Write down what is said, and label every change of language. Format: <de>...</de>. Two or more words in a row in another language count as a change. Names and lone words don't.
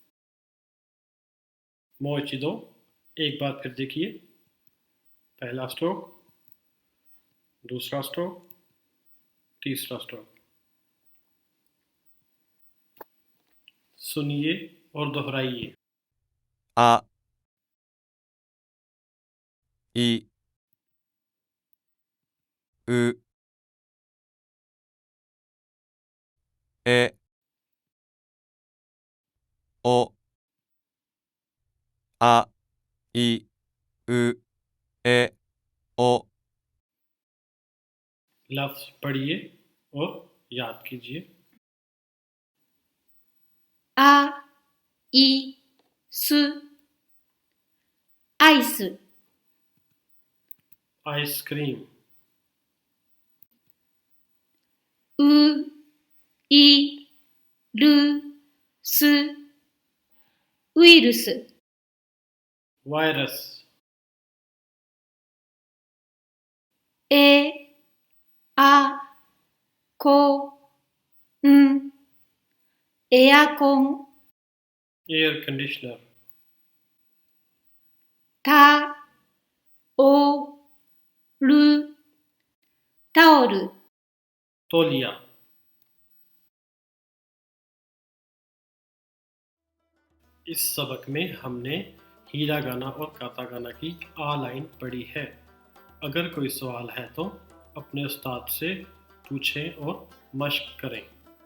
<ja>もう一度,</ja> <ur>ایک بار پھر دیکھیے. پہلا سٹروک، دوسرا سٹروک، تیسرا سٹروک. سنیے اور دہرائیے.</ur> <ja>あ、い、う、え、お。あ、い、う、え、お。</ja> <ur>لفظ پڑھیے اور یاد کیجیے.</ur> <ja>あ い すアイス、</ja> <ur>आइसक्रीम,</ur> <ja>う、い、る、す、ウイルス、</ja> <ur>वायरस,</ur> <ja>え、あ、こ、ん、エアコン、</ja> <en>air conditioner,</en> <ja>た、お、る、タオル。</ja> <ur>तौलिया। اس سبق میں ہم نے ہیراگانا اور کاتاگانا کی آ لائن پڑھی ہے. اگر کوئی سوال ہے تو اپنے استاد سے پوچھیں اور مشق کریں.</ur>